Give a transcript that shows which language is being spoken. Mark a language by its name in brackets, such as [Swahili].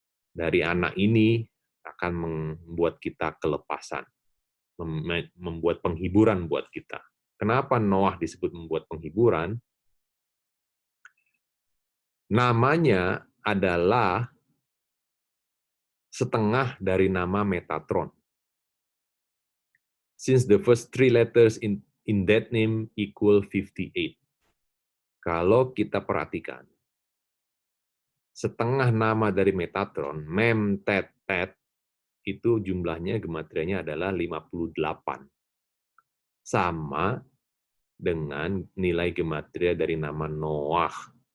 [Indonesian] Dari anak ini akan membuat kita kelepasan, membuat penghiburan buat kita. Kenapa Noah disebut membuat penghiburan? Namanya adalah setengah dari nama Metatron. [English] Since the first three letters in that name equal 58. [Indonesian] Kalau kita perhatikan, setengah nama dari Metatron, Mem, Tet, Tet, itu jumlahnya gematrianya adalah 58. Sama dengan nilai gematria dari nama Noah.